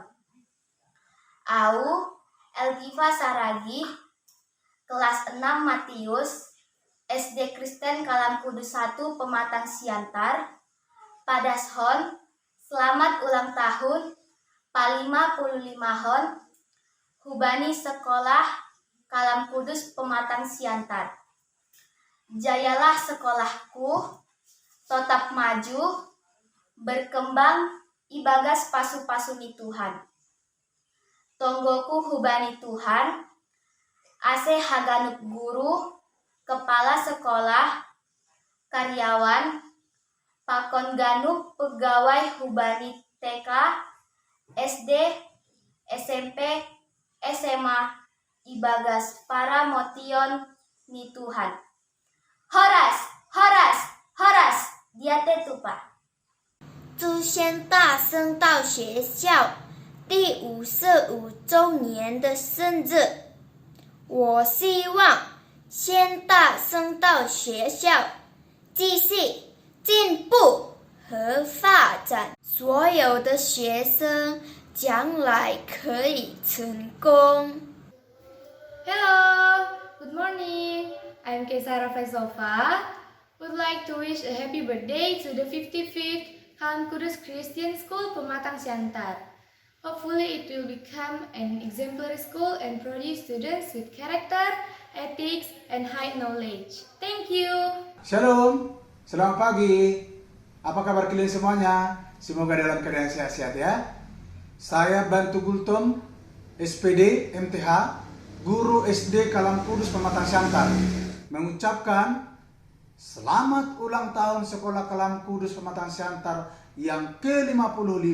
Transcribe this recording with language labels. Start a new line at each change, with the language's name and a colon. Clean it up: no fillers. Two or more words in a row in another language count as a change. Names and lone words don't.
Batak Simalungun: Au Elgiva Saragi kelas 6 Matius SD Kristen Kalam Kudus 1 Pematang Siantar. Padashon
Indonesian: selamat ulang tahun
Batak Simalungun: pa-55 hon hubani sekolah Kalam Kudus Pematang Siantar.
Indonesian: Jayalah sekolahku, tetap maju, berkembang,
Batak Simalungun: ibagas pasu-pasuni Tuhan. Tonggoku hubani Tuhan, ase haganup guru,
Indonesian: kepala sekolah,
Batak Simalungun: karyawan, pakon ganup pegawai hubani TK, SD, SMP, SMA, ibagas para motion ni Tuhan. Horas, horas, horas, diate tupa.
Chinese: 祝先大圣道学校第55周年的生日。我希望先大圣道学校继续进步和发展，所有的学生将来可以成功。
English: Hello, good morning. I'm Kesara Faisova. Would like to wish a happy birthday to the 55th Kalam Kudus Christian School Pematang Siantar. Hopefully it will become an exemplary school and produce students with character, ethics, and high knowledge. Thank you.
Indonesian: Shalom, selamat pagi. Apa kabar kalian semuanya? Semoga dalam keadaan sehat-sehat ya. Saya Bantu Gultom, SPD, MTH, Guru SD Kalam Kudus Pematang Siantar, mengucapkan selamat ulang tahun Sekolah Kalam Kudus Pematang Siantar yang ke-55.